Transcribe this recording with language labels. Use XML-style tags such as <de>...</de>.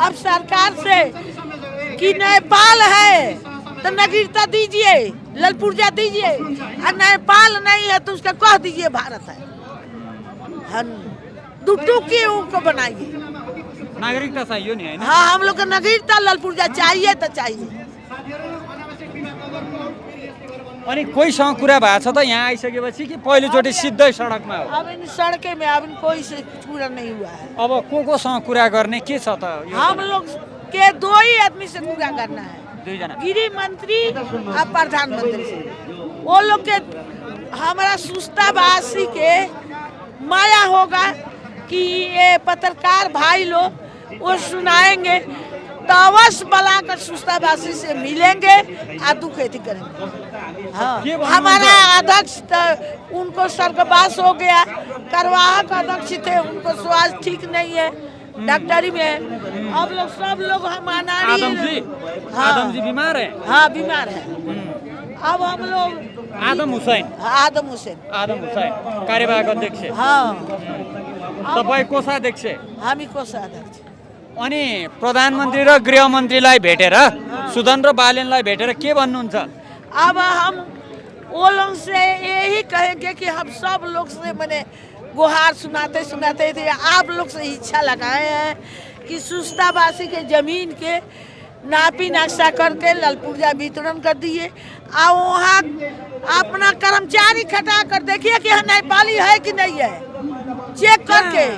<hi>अब सरकार से कि नेपाल है तो नागरिकता दीजिए, ललपुर्जा दीजिए, और नेपाल नहीं है तो उसका कह दीजिए भारत है। दुटुकी उनको बनाइए।</hi> <ne>नागरिकता चाहियो नि हैन?</ne> <hi>हाँ, हम लोग को नागरिकता लालपुर्जा चाहिए तो चाहिए।</hi> <ne>अनि कोहीसँग कुरा भएको छ त यहाँ आइसकेपछि कि पहिलोचोटि सिधै सडकमा हो?</ne> <hi>अब इन सड़के में अब इन कोई से पूरा नहीं हुआ है।</hi> <ne>अब कोसँग कुरा गर्ने के छ त यो?</ne> <hi>हम लोग के 2 ही आदमी से पूरा करना है,</hi> <ne>दुईजना।</ne> <hi>गृह मंत्री और प्रधानमंत्री से। वो लोग के हमारा सुस्तावासी के माया होगा कि ये पत्रकार भाई लोग वो सुनाएंगे तो अवश्य बुलाकर सुस्तावासी से मिलेंगे और दुख एथी करेंगे। हाँ, हमारा अध्यक्ष तो उनको स्वर्गवास हो गया, कार्यवाहक अध्यक्ष थे, उनको स्वास्थ्य ठीक नहीं है, डॉक्टरी में है। अब लोग सब लोग हम आदम जी बीमार है? हाँ, बीमार है। अब हम लोग आदम हुसैन कार्यवाहक अध्यक्ष। हाँ,</hi> <ne>तपाईँ कोषाध्यक्ष। हामी कोषाध्यक्ष। अनि प्रधानमन्त्री र गृहमन्त्रीलाई भेटेर सुदन र बालेनलाई भेटेर के भन्नुहुन्छ?</ne> <hi>अब हम वो लोग से यही कहेंगे कि हम सब लोग से मैंने गुहार सुनाते सुनाते थे, आप लोग से इच्छा लगाए हैं कि सुस्तावासी के जमीन के नापी नक्शा करके लालपुर्जा वितरण कर दिए और वहाँ अपना कर्मचारी खटा कर देखिए कि नेपाली है कि नहीं है, चेक करके।</hi>